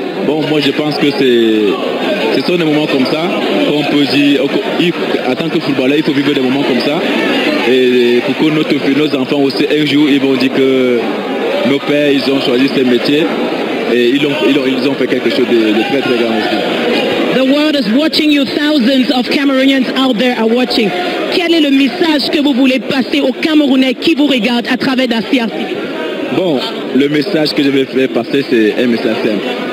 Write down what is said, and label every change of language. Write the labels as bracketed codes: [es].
[fr] Bon, moi je pense que ce sont des moments comme ça qu'on peut dire, en tant que footballeur, il faut vivre des moments comme ça. Et pour que nos enfants aussi, un jour, ils vont dire que nos pères, ils ont choisi ce métier et ils ont fait quelque chose de très très grand aussi. [en] The world is watching you. Thousands of Cameroonians out there are watching. [fr] Quel est le message que vous voulez passer aux Camerounais qui vous regardent à travers Dacia TV? Bon, le message que je vais faire passer, c'est un message simple.